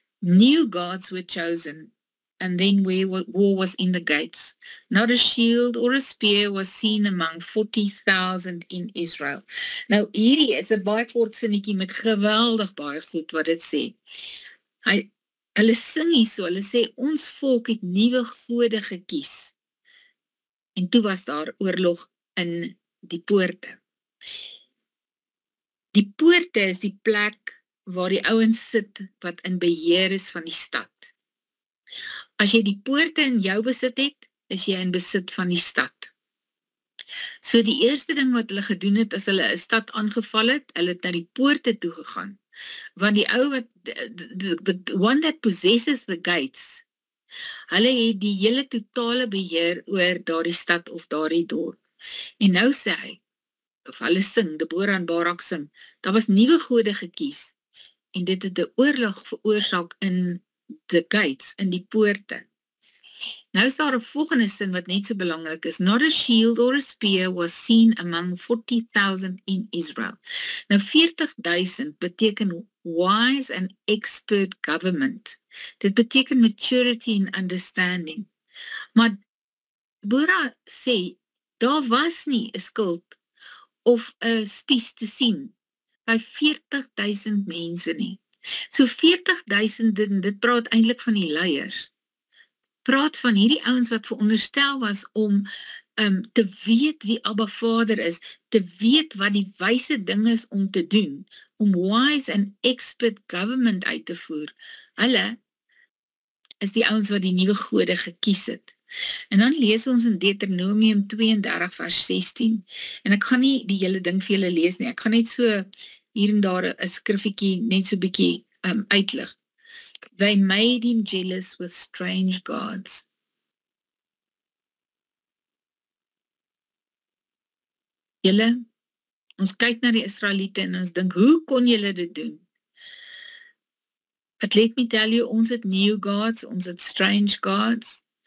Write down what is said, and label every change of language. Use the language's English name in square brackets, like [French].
[English] New gods were chosen, and then war was in the gates. Not a shield or a spear was seen among 40,000 in Israel. [Afrikaans] Nou hierdie is 'n baie kort sinnetjie met geweldig baie goed wat dit sê. Hulle sing hierso, hulle sê, ons volk het nuwe gode gekies. En toe was daar oorlog in die poorte. Die poorte is die plek waar die ouens sit wat in beheer is van die stad. As jy die poorte in jou besit het, is jy in besit van die stad. So die eerste ding wat hulle gedoen het, as hulle 'n stad aangeval het, hulle het na die poorte toe gegaan. Want die ou wat, [English] the one that possesses the gates, [Afrikaans] hulle het die hele totale beheer oor daardie stad of daardie dorp. En nou sê hy, of hulle sing, Deborah en Barak sing, daar was nuwe gode gekies, en dit het 'n oorlog veroorsaak [English] in the gates, [Afrikaans] in die poorte. Nou is daar 'n volgende sin wat net so belangrik is. [English] Not a shield or a spear was seen among 40,000 in Israel. [Afrikaans] Nou 40,000 beteken [English] wise and expert government. [Afrikaans] Dit beteken [English] maturity and understanding. [Afrikaans] Maar Deborah sê, daar was nie 'n skild of 'n spies te sien by 40,000 mense nie. So 40,000, dit praat eintlik van die leiers. Praat van hierdie ouens wat veronderstel was om te weet wie Abba Vader is, te weet wat die wyse ding is om te doen, om [English] wise and expert government [Afrikaans] uit te voer. Hulle is die ouens wat die nuwe gode gekies het. En dan lees ons in Deuteronomium 32 vers 16, en ek gaan nie die hele ding vir julle lees nie, ek gaan net so hier en daar 'n skriffietjie net so bietjie uitlig. [English] They made him jealous with strange gods. [Afrikaans] Julle, ons kyk na die Israeliete en ons dink, hoe kon julle dit doen? [English] But let me tell you, [Afrikaans] ons het [English] new gods, ons het strange gods.